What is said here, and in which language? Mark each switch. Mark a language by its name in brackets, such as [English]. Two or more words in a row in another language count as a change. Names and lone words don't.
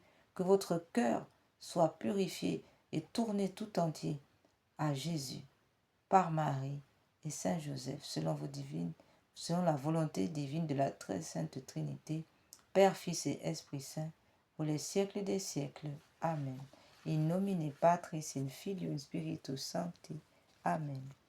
[French] Que votre cœur soit purifié et tourné tout entier à Jésus, par Marie et Saint Joseph, selon la volonté divine de la très sainte Trinité, Père, Fils et Esprit Saint, pour les siècles des siècles. Amen. [Latin] In nomine Patris et Filio Spiritus Sancti. Amen.